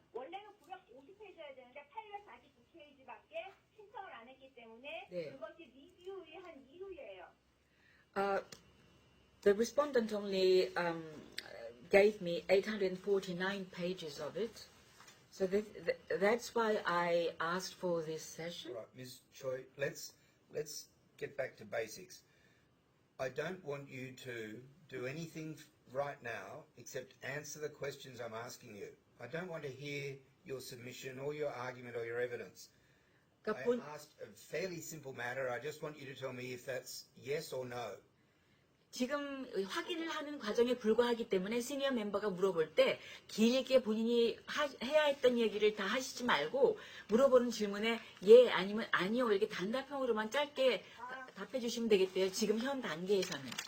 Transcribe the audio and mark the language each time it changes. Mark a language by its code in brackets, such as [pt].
[ko] 원래는 950페이지여야 되는데 849페이지밖에 신청을 안 했기 때문에 네. 그것이 리뷰를 한 이후예요. [en] The respondent only gave me 849 pages of it. So that's why I asked for this session. All right, Ms. Choi, let's get back to basics. I don't want you to do anything right now except answer the questions I'm asking you. I don't want to hear your submission or your argument or your evidence. I asked a fairly simple matter. I just want you to tell me if that's yes or no. [ko] 지금 확인을 하는 과정에 불과하기 때문에 시니어 멤버가 물어볼 때 길게 본인이 해야 했던 얘기를 다 하시지 말고 물어보는 질문에 예 아니면 아니요 이렇게 단답형으로만 짧게 답해 주시면 되겠대요. 지금 현 단계에서는.